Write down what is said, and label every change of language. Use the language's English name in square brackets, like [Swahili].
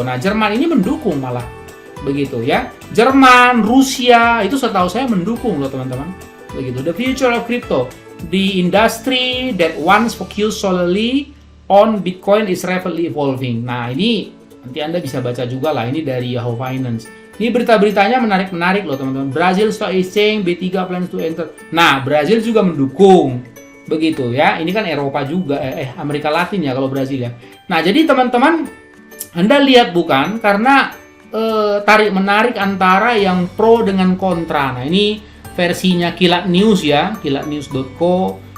[Indonesian] Nah, Jerman ini mendukung malah begitu ya. Jerman, Rusia itu setahu saya mendukung loh teman-teman. Begitu. [English] The future of crypto, the industry that once focused solely on Bitcoin is rapidly evolving. [Indonesian] Nah, ini nanti Anda bisa baca juga lah, ini dari Yahoo Finance. Ini berita-beritanya menarik loh teman-teman. [English] Brazil Stock Exchange B3 plans to enter. [Indonesian] Nah, Brazil juga mendukung. Begitu ya. Ini kan Eropa juga, Amerika Latin ya kalau Brazil ya. Nah, jadi teman-teman Anda lihat bukan, karena tarik-menarik antara yang pro dengan kontra. Nah, ini versinya Kilat News ya, kilatnews.co.